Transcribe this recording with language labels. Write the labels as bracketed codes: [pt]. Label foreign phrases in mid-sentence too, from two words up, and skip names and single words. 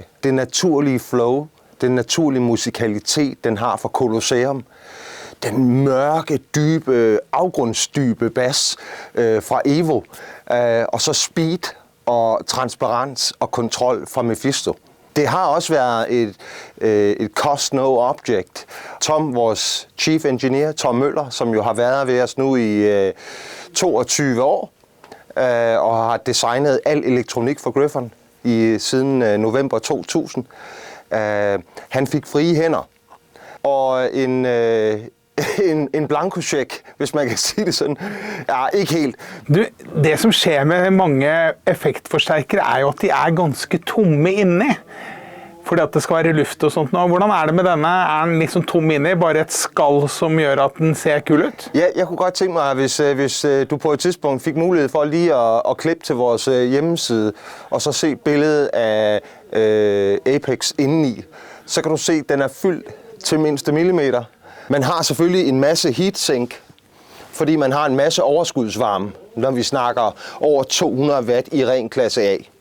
[da] Det naturlige flow, den naturlige musikalitet, den har for Colosseum. Den mørke, dybe, afgrundsdybe bas fra Evo. Og så speed og transparens og kontrol fra Mephisto. Det har også været et [en] cost no object. [da] Tom, vores [en] chief engineer, [da] Tom Møller, som jo har været ved os nu i 22 år, og har designet al elektronik for Gryphon siden november 2000. Han fik frie hænder og en blankocheck, hvis man kan sige det sådan. Ja, ikke helt. [no] Du, det som skjer med mange effektforsterkere er jo at de er ganske tomme inni. Fordi at det skal være luft og sånt. Hvordan er det med denne? Er den liksom tom inni? Bare et skall som gjør at den ser kul ut? [da] Ja, jeg kunne godt tænke mig, hvis du på et tidspunkt fik mulighed for lige at klippe til vores hjemmeside, og så se billedet af Apex indeni, så kan du se, at den er fyldt til mindste millimeter. Man har selvfølgelig en masse heatsink, fordi man har en masse overskudsvarme, når vi snakker over 200 watt i ren klasse A.